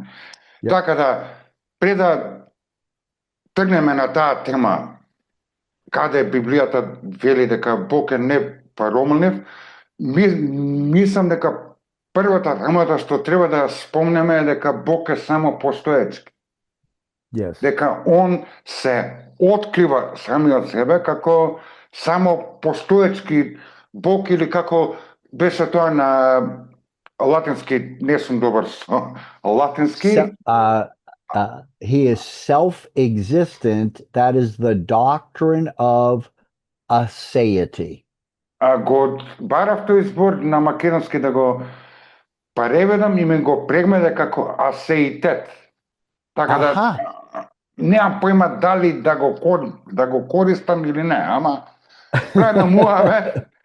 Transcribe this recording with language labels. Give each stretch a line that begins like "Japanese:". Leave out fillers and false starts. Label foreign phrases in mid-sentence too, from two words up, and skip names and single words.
Macedonian: Така да, пред да тргнеме на таа тема, каде Библијата вели дека Бог е непроменлив, мислам дека првата работа што треба да спомнеме е дека Бог е само постоечки. Дека он се открива самиот себе како само постоечки Бог или како беше тоа на латински, не сум добар со латински.
English: He is self-existent. That is the doctrine of aseity.
Macedonian: Го барав тој збор на македонски да го преведам и ме го прегмеде како асеитет. Така да немам појма дали да го користам или не, ама правам муаве.